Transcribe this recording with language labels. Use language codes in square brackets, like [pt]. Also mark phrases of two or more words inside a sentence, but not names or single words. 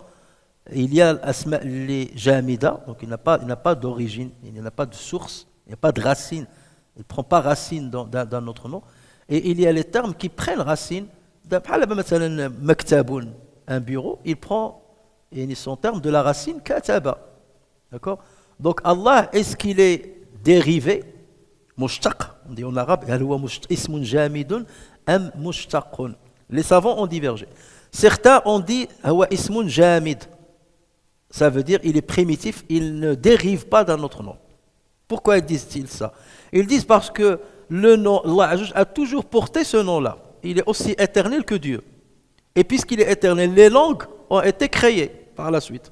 [fr] Il y a les jamida, donc il n'a pas d'origine, il n'y a pas de source, il n'y a pas de racine, il ne prend pas racine dans un autre nom. Et il y a les termes qui prennent racine. Un bureau, il prend son terme de la racine kataba. D'accord? Donc Allah, est-ce qu'il est dérivé? Mushtaq, on dit en arabe, [ar] اسم جامد أم مشتق. [fr] Les savants ont divergé. Certains ont dit [ar] اسم جامد. [fr] Ça veut dire il est primitif, il ne dérive pas d'un autre nom. Pourquoi disent-ils ça? Ils disent parce que le nom, Allah a toujours porté ce nom-là. Il est aussi éternel que Dieu. Et puisqu'il est éternel, les langues ont été créées par la suite.